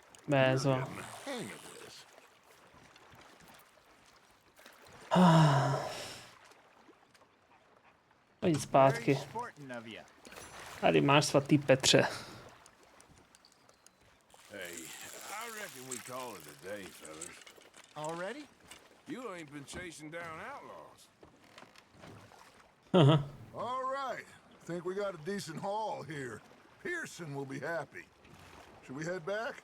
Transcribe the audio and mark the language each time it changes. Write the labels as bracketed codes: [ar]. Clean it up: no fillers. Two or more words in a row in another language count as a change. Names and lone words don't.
[en] Bézo. Hang of this. [cs] Pojď [en] Very [cs] zpátky. [en] sporting of you. [cs] Tady máš svatý Petře. [en] Hey, I reckon we call it a day, fellas. Already? You ain't been chasing down outlaws. All right. Think we got a decent haul here. Pearson will be happy. Should we head back?